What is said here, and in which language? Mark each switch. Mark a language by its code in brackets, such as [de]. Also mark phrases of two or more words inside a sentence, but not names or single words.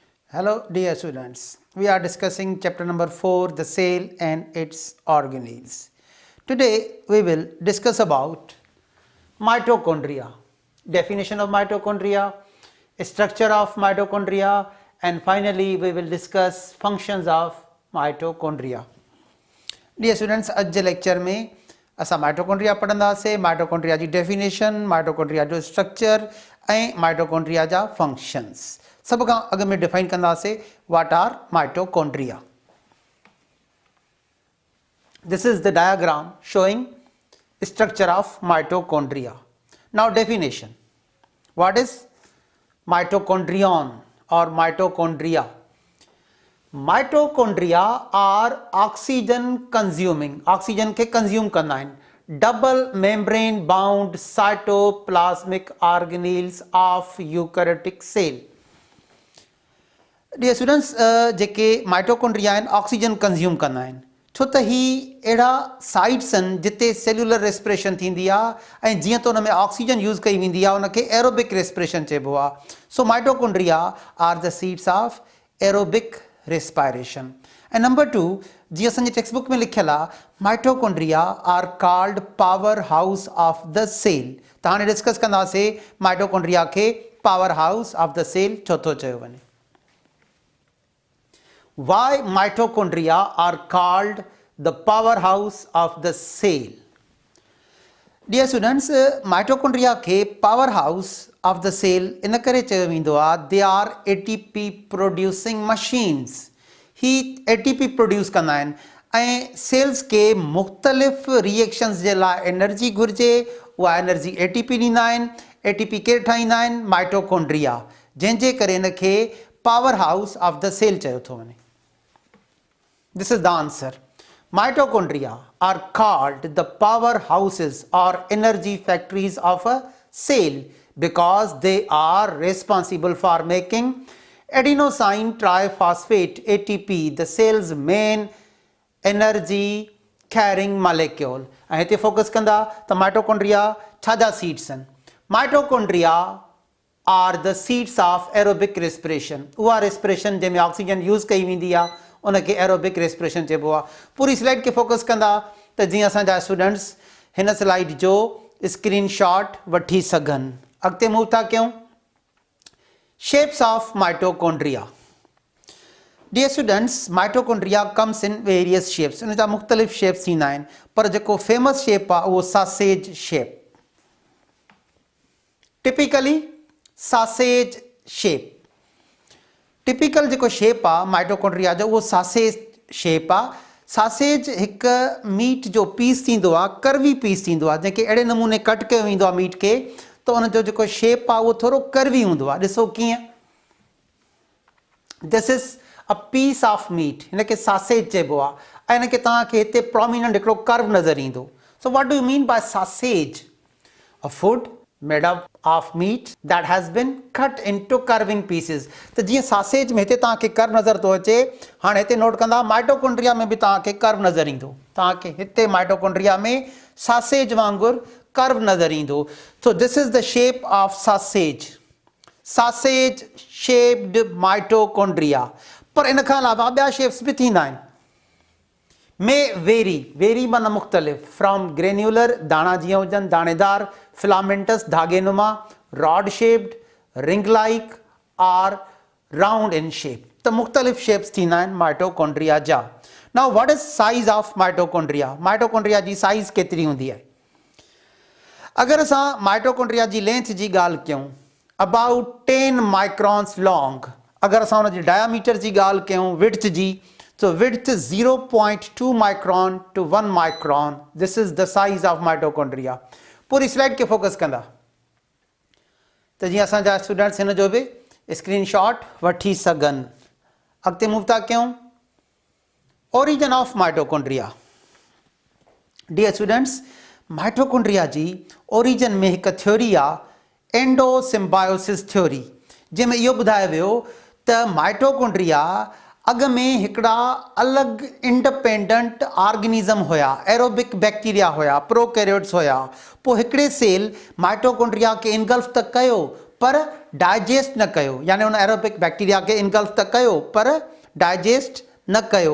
[en] Hello dear students, we are discussing chapter number 4, the cell and its organelles. Today we will discuss about mitochondria, definition of mitochondria, structure of mitochondria, and finally we will discuss functions of mitochondria. Dear students, [sd] आज जे लेक्चर में असां माइटोकॉन्ड्रिया पढ़ंदासीं, माइटोकॉन्ड्रिया जी डेफिनेशन, माइटोकॉन्ड्रिया जो स्ट्रक्चर ऐं माइटोकॉन्ड्रिया जा फंक्शन्स सब खां अॻु में डिफाइन कंदासीं [en] What are mitochondria. This is the diagram showing structure of mitochondria. Now definition. What is mitochondrion or mitochondria? Mitochondria are oxygen consuming, oxygen [sd] के consume करना है, [en] double membrane bound cytoplasmic organelles of eukaryotic cell. Dear students, [sd] जेके माइटोकॉन्ड्रिया आहिनि [en] oxygen consume [sd] कंदा आहिनि छो त ही अहिड़ा साइट्स आहिनि जिते [en] cellular respiration [sd] थींदी आहे ऐं जीअं त उन में ऑक्सीजन यूज़ कई वेंदी आहे उनखे [en] aerobic respiration [sd] चइबो आहे. [en] So mitochondria are the seeds of aerobic respiration. [sd] ऐं नंबर 2, जीअं असांजे [en] text book [sd] में लिखियल आहे, [en] Mitochondria are called power house of the cell. [sd] त हाणे डिस्कस कंदासीं माइटोकॉन्ड्रिया खे [en] power house of the cell [sd] छो थो चयो वञे. [en] Why mitochondria are called the powerhouse of the cell? Dear students, mitochondria के powerhouse of the cell [sd] इन करे चयो वेंदो आहे, [en] they are ATP producing machines. [sd] ही [en] ATP produce [sd] कंदा आहिनि ऐं सेल्स के मुख़्तलिफ़ रिएक्शंस जे लाइ एनर्जी घुर्जे, उहा एनर्जी ATP ॾींदा आहिनि. ATP केरु ठाहींदा आहिनि? माइटोकॉन्ड्रिया, जंहिंजे करे इन खे [en] power house of the cell [sd] चयो थो वञे. [en] This is the answer. Mitochondria are called the powerhouses or energy factories of a cell because they are responsible for making adenosine triphosphate ATP, the cell's main energy carrying molecule. [sd] ऐं हिते फोकस कंदा त माइटोकॉन्ड्रिया छा जा सीड्स आहिनि? [en] Mitochondria are the seeds of aerobic respiration. [sd] उहा रेस्पिरेशन जंहिंमें ऑक्सीजन यूज़ कई वेंदी आहे उनखे [en] aerobic respiration [sd] चइबो आहे. पूरी स्लाइड खे फोकस कंदा त जीअं असांजा स्टूडेंट्स हिन स्लाइड जो [en] screen shot [sd] वठी सघनि. अॻिते मूव था कयूं. [en] Shapes of mitochondria. Dear students, mitochondria comes in various shapes. [sd] उन जा मुख़्तलिफ़ शेप्स थींदा आहिनि, पर जेको फेमस शेप आहे उहो [en] sausage shape. Typically sausage shape. [sd] टिपिकल जेको शेप आहे माइटोकॉन्ड्रिया जो उहो [en] sausage shape [sd] आहे. सासेज हिकु मीट जो पीस थींदो आहे, [en] curvy piece [sd] थींदो आहे, जंहिंखे अहिड़े नमूने कट कयो वेंदो आहे मीट खे त उनजो जेको शेप आहे उहो थोरो कर्वी हूंदो आहे. ॾिसो कीअं, [en] This is a piece of meat, [sd] हिनखे सासेज चइबो आहे ऐं हिनखे तव्हांखे हिते प्रोमिनेंट हिकिड़ो कर्व नज़र ईंदो. [en] So what do you mean by sausage? A food made up of meat that has been cut into curving pieces. [sd] त जीअं सासेज में हिते तव्हांखे कर्व नज़र थो अचे, हाणे हिते नोट कंदा माइटोकॉन्ड्रिया में बि तव्हांखे कर्व नज़र ईंदो. तव्हांखे हिते माइटोकॉन्ड्रिया में सासेज वांगुरु कर्व नज़र ईंदो. [en] So this is the shape of sausage. Sausage shaped mitochondria. [sd] पर इन खां अलावा ॿिया शेप्स बि थींदा आहिनि. [en] may vary [sd] माना मुख़्तलिफ़, [en] from granular, [sd] दाणा जीअं हुजनि दाणेदार, [en] filamentous धागेनुमा, rod shaped, ring like और round in shape. [sd] त मुख़्तलिफ़ शेप्स थींदा आहिनि माइटोकॉन्ड्रिया जा. [en] Now what is size of mitochondria? [sd] माइटोकॉन्ड्रिया जी साइज़ केतिरी हूंदी आहे? अगरि असां माइटोकॉन्ड्रिया जी लेंथ जी ॻाल्हि कयूं, [en] about 10 microns long. [sd] अगरि असां हुन जी डायामीटर जी ॻाल्हि कयूं, विड्थ जी, [en] so width is 0.2 micron to 1 micron. This is the size of mitochondria. [sd] पूरी स्लाइड के फोकस कंदा त जीअं असांजा स्टूडेंट्स हिन जो बि [en] screen shot [sd] वठी सघनि. अॻिते मूव था कयूं. [en] Origin of mitochondria. [sd] डियर स्टूडेंट्स, माइटोकॉन्ड्रिया जी ओरिजिन में हिकु थ्योरी आहे, [en] endosymbiosis theory, [sd] जंहिंमें इहो ॿुधायो वियो त माइटोकॉन्ड्रिया अॻ में हिकिड़ा अलॻि [en] independent organism [sd] हुया, [en] aerobic bacteria [sd] हुया, प्रोकैरियोट्स हुया. पोइ हिकिड़े सेल माइटोकॉन्ड्रिया खे इनगल्फ त कयो, पर डाइजेस्ट न कयो, यानी उन [en] aerobic bacteria [sd] के इनगल्फ त कयो पर डाइजेस्ट न कयो।